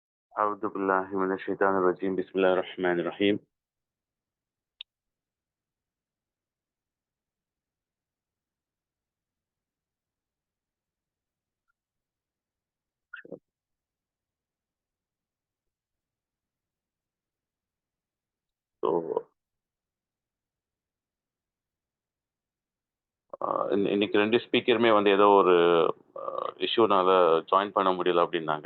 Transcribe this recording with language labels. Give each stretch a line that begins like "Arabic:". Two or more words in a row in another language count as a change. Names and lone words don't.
Arabic: أعوذ بالله من الشيطان الرجيم بسم الله الرحمن الرحيم
Tamil: ஸோ இன்னைக்கு 2 ஸ்பீக்கருமே வந்து ஏதோ ஒரு இஷ்யூனால ஜாயின் பண்ண முடியல அப்படின்னாங்க.